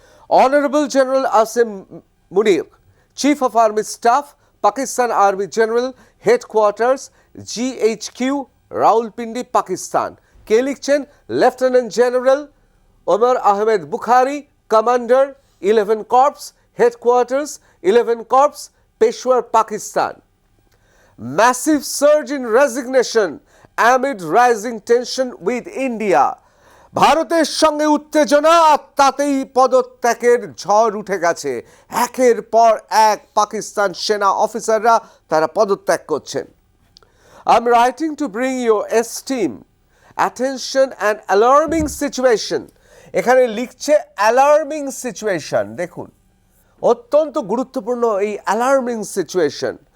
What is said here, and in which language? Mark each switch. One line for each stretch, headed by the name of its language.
Bangla: Honourable general Asim Munir, chief of army staff, Pakistan army general headquarters, GHQ, Rawalpindi, Pakistan. কে লিখছেন? Lieutenant general Omar Ahmed Bukhari, commander 11 corps, headquarters 11 corps, Peshawar, Pakistan.
English: Massive surge in resignation amid rising tension with India.
Bangla: ভারতের সঙ্গে উত্তেজনা, আর তাতেই পদত্যাগের ঝড় উঠে গেছে। একের পর এক পাকিস্তান সেনা অফিসাররা তারা পদত্যাগ করছেন।
English: I'm writing to bring your esteem, attention and alarming situation.
Bangla: এখানে লিখছে অ্যালার্মিং সিচুয়েশন। দেখুন, অত্যন্ত গুরুত্বপূর্ণ এই অ্যালার্মিং সিচুয়েশন।